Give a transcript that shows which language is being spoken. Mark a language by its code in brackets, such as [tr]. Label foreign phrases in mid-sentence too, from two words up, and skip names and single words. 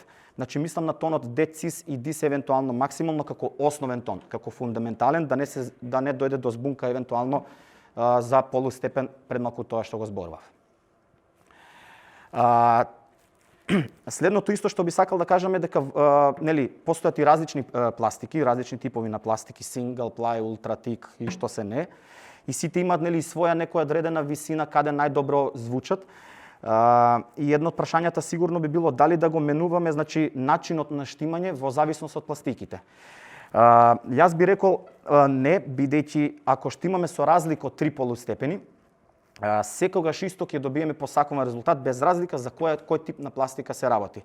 [mk] Значи мислам на тонот D cis и dis евентуално максимално како основен тон, како фундаментален, да не дојде до збунка евентуално за полустепен предмалку тоа што го зборував. Следното исто што би сакал да кажам е дека нели постојат и различни пластики, различни типови на пластики, [en] single ply, ultra thick [mk] и што се не. И сите имаат нели своја некоја одредена висина каде најдобро звучат. И едно од прашањата сигурно би било дали да го менуваме, значи начинот на штимање во зависност од пластиките. Јас би рекол не, бидејќи ако штимаме со разлика од 3 полустепени, секогаш исто ќе добиеме посакуван резултат без разлика за кој тип на пластика се работи.